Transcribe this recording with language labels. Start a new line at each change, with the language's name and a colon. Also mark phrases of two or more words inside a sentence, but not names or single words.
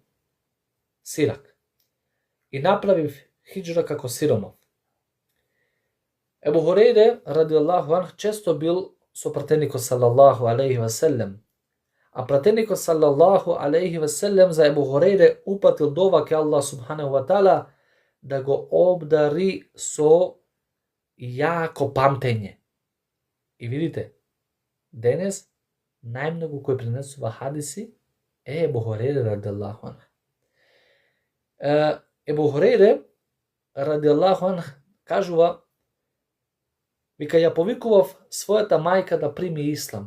Macedonian: Сирак. И направив хиџра како сиромав. Ебу Хурейре
Arabic: رضي الله عنه
Macedonian: често бил со пратеникот
Arabic: صلى الله عليه وسلم.
Macedonian: А пратеникот
Arabic: صلى الله عليه وسلم
Macedonian: за Ебу Хурейре упатил дова ке Аллах
Arabic: سبحانه وتعالى
Macedonian: да го обдари со јако памтење. И видите, денес најмногу кој пренесува хадиси е Ебу Хурейре
Arabic: رضي الله عنه.
Macedonian: Ебу Хурейре
Arabic: رضي الله عنه
Macedonian: кажува, вика, ја повикував својата мајка да прими ислам.